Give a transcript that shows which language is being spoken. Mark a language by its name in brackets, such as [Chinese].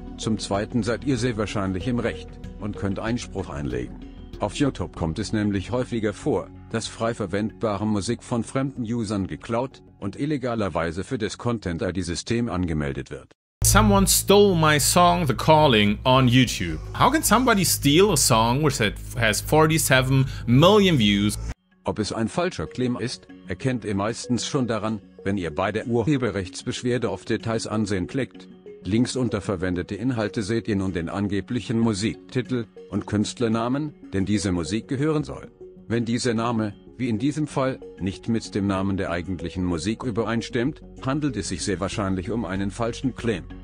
[German] Zum zweiten seid ihr sehr wahrscheinlich im Recht und könnt Einspruch einlegen. Auf YouTube kommt es nämlich häufiger vor, dass frei verwendbare Musik von fremden Usern geklaut und illegalerweise für das Content-ID-System angemeldet wird. [English] Someone stole my song The Calling on YouTube. How can somebody steal a song which has 47 million views? [German] Ob es ein falscher Claim ist, erkennt ihr meistens schon daran, wenn ihr bei der Urheberrechtsbeschwerde auf Details ansehen klickt. Links unter verwendete Inhalte seht ihr nun den angeblichen Musiktitel und Künstlernamen, den diese Musik gehören soll. Wenn dieser Name, wie in diesem Fall, nicht mit dem Namen der eigentlichen Musik übereinstimmt, handelt es sich sehr wahrscheinlich um einen falschen Claim.